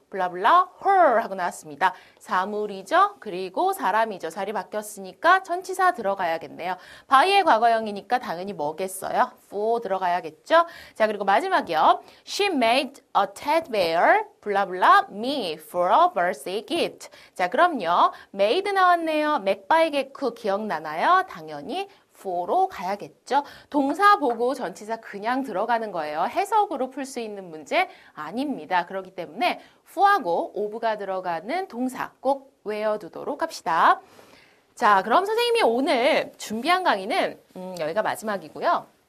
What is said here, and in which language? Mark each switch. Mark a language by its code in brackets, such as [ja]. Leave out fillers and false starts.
[ko] 블라블라 her 하고 나왔습니다. 사물이죠. 그리고 사람이죠. 자리 바뀌었으니까 전치사 들어가야겠네요. by의 과거형이니까 당연히 뭐겠어요? for 들어가야겠죠. 자, 그리고 마지막이요. [en] She made a teddy bear 블라블라 me for a birthday gift. [ko] 자, 그럼요. made 나왔네요. [en] make by get cook [ko] 기억나나요? 당연히 for로 가야겠죠. 동사 보고 전치사 그냥 들어가는 거예요. 해석으로 풀 수 있는 문제 아닙니다. 그렇기 때문에 for하고 of가 들어가는 동사 꼭 외워두도록 합시다. 자, 그럼 선생님이 오늘 준비한 강의는 여기가 마지막이고요.